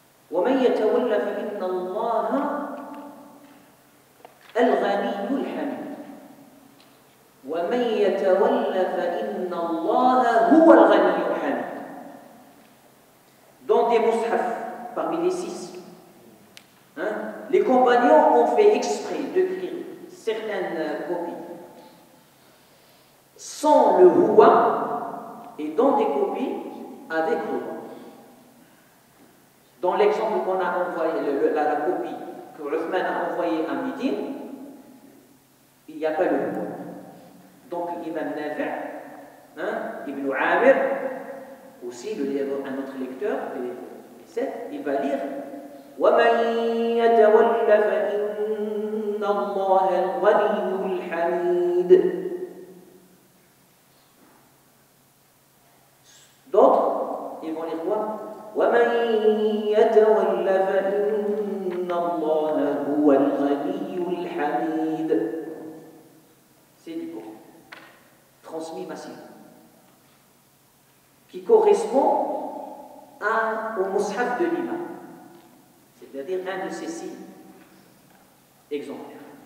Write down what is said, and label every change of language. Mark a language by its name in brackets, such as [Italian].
[Arabic] ومن يتولى فإن الله الغني الحميد ومن يتولى فإن الله هو الغني الحميد. [French] Dans des mushaf, parmi les 6, les compagnons ont fait exprès d'écrire certaines copies sans le huwa et dans des copies avec huwa. Dans l'exemple qu'on a envoyé, la copie que Uthman a envoyée à Médine, il n'y a pas le huwa. Donc l'imam Nafi', Ibn Amir, aussi un autre lecteur, il va lire [Arabic] وَمَن يَتَوَلَّ فَإِنَّ اللَّهَ الْغَنِيُّ الْحَمِيدُ. [French] D'autres, ils vont lire quoi [Arabic] وَمَن يَتَوَلَّ فَإِنَّ اللَّهَ هُوَ الْغَنِيُّ الْحَمِيدُ. [French] C'est du Coran, transmis massivement, qui correspond au mushaf de l'imam, c'est-à-dire un de ces 6 exemplaires.